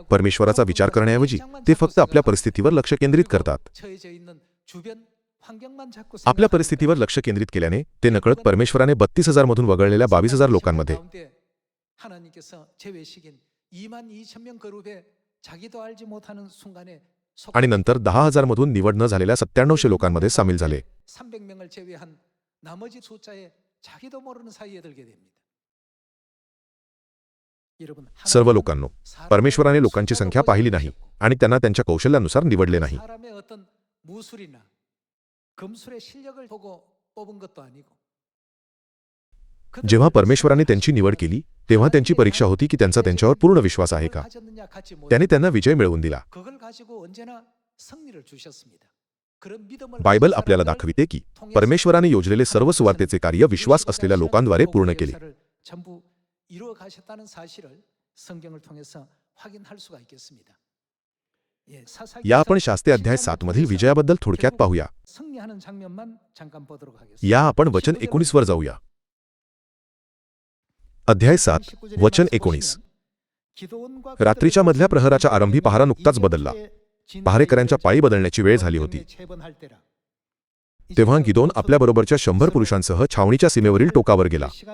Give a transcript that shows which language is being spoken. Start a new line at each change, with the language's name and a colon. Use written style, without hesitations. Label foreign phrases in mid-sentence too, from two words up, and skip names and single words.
Marathi: परमेश्वराचा विचार करण्याऐवजी ते फक्त आपल्या परिस्थितीवर लक्ष केंद्रित करतात.
Korean: 처해져 있는 주변 환경만 자꾸
Marathi: आपल्या परिस्थितीवर लक्ष केंद्रित केल्याने ते नकळत परमेश्वराने 32,000 मधून वगळलेल्या 22,000 लोकांमध्ये
Korean: 하나님께서 제외시킨 22,000명 그룹에 자기도 알지 못하는 순간에
Marathi: आणि नंतर 10,000 मधून निवड न झालेल्या 9700 लोकांमध्ये सामील झाले.
Korean: 300명을 제외한 나머지 숫자에 자기도 모르는 사이에 들게 됩니다. 여러분,
Marathi: सर्व लोकांनो, परमेश्वराने लोकांची संख्या पाहिली नाही आणि त्यांना त्यांच्या कौशल्यानुसार निवडले नाही.
Korean: 사람의 어떤 무술이나 금술의 실력을 보고 뽑은 것도 아니고
Marathi: जेव्हा परमेश्वराने त्यांची निवड केली तेव्हा त्यांची परीक्षा होती की त्यांचा त्यांच्यावर पूर्ण विश्वास आहे का. त्याने त्यांना विजय मिळवून दिला.
Korean: 그걸 가지고 언제나 승리를 주셨습니다. 그런 믿음을
Marathi: बायबल आपल्याला दाखविते की परमेश्वराने योजलेले सर्व सुवार्तेचे कार्य विश्वास असलेल्या लोकांद्वारे पूर्ण केले.
Korean: 전부 이루어 가셨다는 사실을 성경을 통해서 확인할 수가 있겠습니다.
Marathi: या आपण शास्त्रे अध्याय 7 मधील विजयाबद्दल थोडक्यात पाहूया.
Korean: 승리하는 장면만 잠깐 보도록 하겠습니다.
Marathi: या आपण वचन 19 वर जाऊया. अध्याय 7 वचन 19. रात्रीच्या मधल्या प्रहराच्या आरंभी पहारा नुकताच बदलला. पहारेकऱ्यांच्या पायी बदलण्याची वेळ झाली होती. तेव्हा गिदोन आपल्याबरोबरच्या 100 पुरुषांसह छावणीच्या सीमेवरील टोकावर गेला.